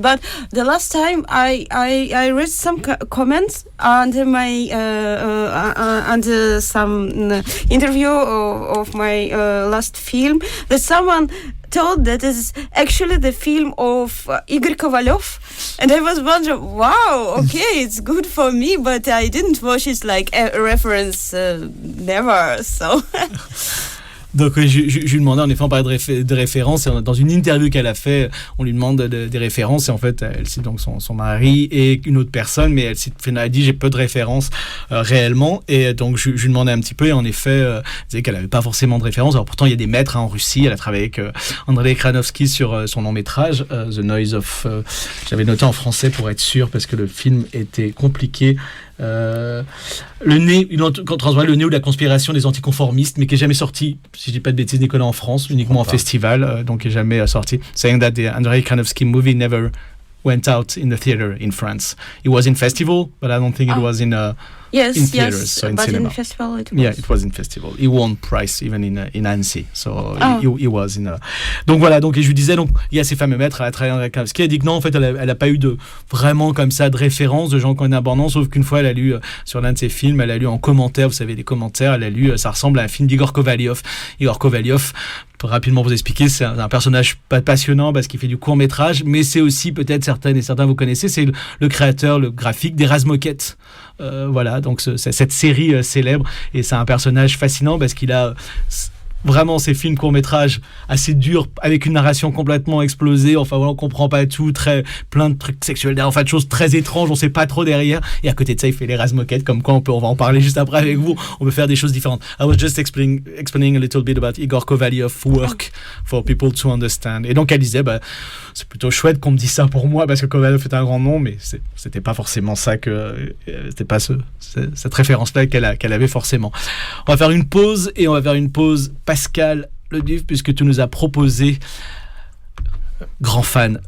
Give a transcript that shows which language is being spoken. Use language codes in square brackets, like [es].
[en] But the last time I read some comments under my under some interview of my last film, that someone told that is actually the film of Igor Kovalov, and I was wondering, wow, okay, it's good for me, but I didn't watch it like a reference, never. So. [fr] Donc je lui demandais, en effet, on parlait de références, et dans une interview qu'elle a fait, on lui demande des références, et en fait elle cite donc son mari et une autre personne, mais elle a dit j'ai peu de références réellement, et donc je lui demandais un petit peu, et en effet elle disait qu'elle n'avait pas forcément de références. Alors pourtant il y a des maîtres en Russie, elle a travaillé avec Andrei Kranovsky sur son long métrage The Noise of, j'avais noté en français pour être sûr parce que le film était compliqué. Le nez ou la conspiration des anticonformistes, mais qui est jamais sorti, si je dis pas de bêtises, Nicolas, en France, uniquement en festival, donc qui est jamais sorti. [en] Saying that the Andrei Kranovsky movie never went out in the theater in France. It was in festival, but I don't think it was in Yes, in theaters, yes, so in but cinema. in festival it was. Yeah, it was in festival. He won prize even in Annecy, so he was in. [fr] Donc voilà, donc et je lui disais, donc il y a ces fameux maîtres, elle a travaillé avec Kandinsky. Elle a dit que non, en fait, elle a pas eu de vraiment comme ça de référence de gens qu'on a abordant, sauf qu'une fois elle a lu sur l'un de ses films, elle a lu en commentaire, vous savez les commentaires, elle a lu, ça ressemble à un film d'Igor Kovalyov. Igor Kovalyov, pour rapidement vous expliquer, c'est un personnage passionnant parce qu'il fait du court métrage, mais c'est aussi peut-être certains vous connaissez, c'est le créateur, le graphique des Razmoket. Voilà, donc c'est cette série célèbre, et c'est un personnage fascinant parce qu'il a vraiment ces films courts-métrages assez durs, avec une narration complètement explosée, enfin voilà, on comprend pas tout, plein de trucs sexuels derrière, enfin de choses très étranges, on sait pas trop derrière, et à côté de ça il fait les Razmoket, comme quoi on va en parler juste après avec vous, on peut faire des choses différentes. [en] I was just explaining a little bit about Igor Kovalyov's work for people to understand. [fr] Et donc elle disait, c'est plutôt chouette qu'on me dise ça pour moi, parce que Kovalyov est un grand nom, mais c'était pas forcément ça c'était pas cette référence-là qu'elle avait forcément. On va faire une pause, et on va faire une pause Pascal Leduf, puisque tu nous as proposé, grand fan.